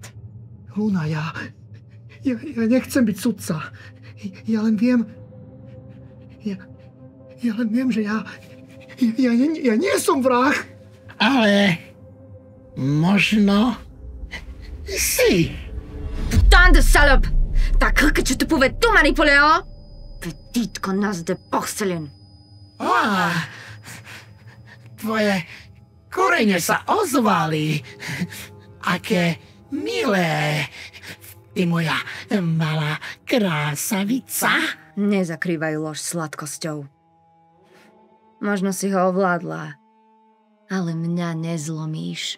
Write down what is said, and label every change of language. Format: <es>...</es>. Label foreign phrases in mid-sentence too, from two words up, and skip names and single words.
<sk>Luna, ja nechcem byť sudca. Ja len viem... Ja len viem, že ja nie som vrah. Ale... možno... si.</sk> <fr>Putain de salope! T'as cru que tu te pouvais tout manipuler, hein? Petite connasse de porcelaine.</fr> <sk>Tvoje korene sa ozvali. Aké milé. Ty moja malá krásavica. Nezakrývajú lož sladkosťou. Možno si ho ovládla, ale mňa nezlomíš.</sk>